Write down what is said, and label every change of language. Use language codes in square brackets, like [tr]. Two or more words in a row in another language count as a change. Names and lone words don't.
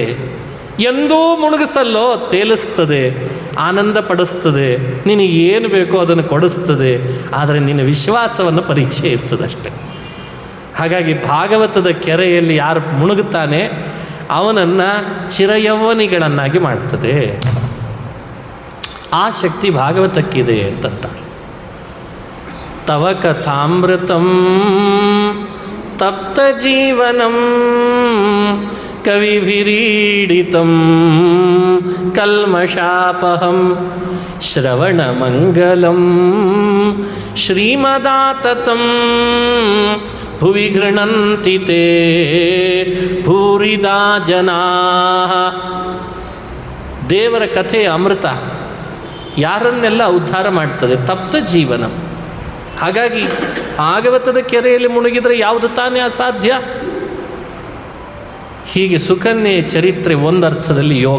[kn] ಎಂದೂ ಮುಳುಗಿಸಲ್ಲೋ, ತೇಲಿಸ್ತದೆ, ಆನಂದ ಪಡಿಸ್ತದೆ, ನಿನಗೆ ಏನು ಬೇಕೋ ಅದನ್ನು ಕೊಡಿಸ್ತದೆ. ಆದರೆ ನಿನ್ನ ವಿಶ್ವಾಸವನ್ನು ಪರೀಕ್ಷೆ ಇರ್ತದಷ್ಟೆ. ಹಾಗಾಗಿ ಭಾಗವತದ ಕೆರೆಯಲ್ಲಿ ಯಾರು ಮುಳುಗುತ್ತಾನೆ ಅವನನ್ನು ಚಿರಯೌವನಿಗಳನ್ನಾಗಿ ಮಾಡ್ತದೆ. ಆ ಶಕ್ತಿ ಭಾಗವತಕ್ಕಿದೆ ಅಂತಂತಾರೆ. [sa] ತವ ಕಥಾಮೃತಂ ತಪ್ತ ಜೀವನಂ ಕವಿಭಿರೀಡಿತಂ ಕಲ್ಮಷಾಪಹಂ ಶ್ರವಣಮಂಗಲಂ ಶ್ರೀಮದಾತತಂ ಭುವಿ ಗೃಣಂತಿ ತೇ ಭೂರಿದಾ ಜನಾಃ. [kn] ದೇವರ ಕಥೆಯ ಅಮೃತ ಯಾರನ್ನೆಲ್ಲ ಉದ್ಧಾರ ಮಾಡ್ತದೆ. [sa] ತಪ್ತ ಜೀವನಂ. [kn] ಹಾಗಾಗಿ ಭಾಗವತದ ಕೆರೆಯಲ್ಲಿ ಮುಳುಗಿದರೆ ಯಾವುದು ತಾನೇ ಅಸಾಧ್ಯ. ಹೀಗೆ ಸುಕನ್ಯೆ ಚರಿತ್ರೆ ಒಂದರ್ಥದಲ್ಲಿ ಯೋಗ.